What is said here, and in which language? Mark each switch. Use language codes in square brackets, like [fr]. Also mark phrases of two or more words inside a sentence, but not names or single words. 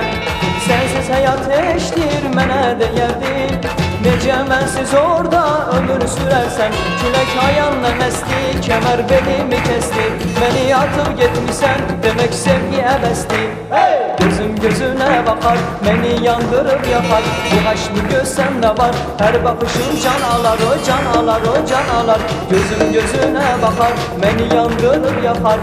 [az] Sensiz hayat eşdir mənə deyərdin, necə mənsiz orada ömür sürərsən. Külək ayağına esti, kəmər belimi kesti. [tr] Beni atıp gitmişsən demek sevgi əbəsdi. Gözüm gözüne bakar, beni yandırıp yakar. Bu aşk bu göz sende var, her bakışın can alar. O can alar, o can alar. Gözüm gözüne bakar, beni yandırıp yakar.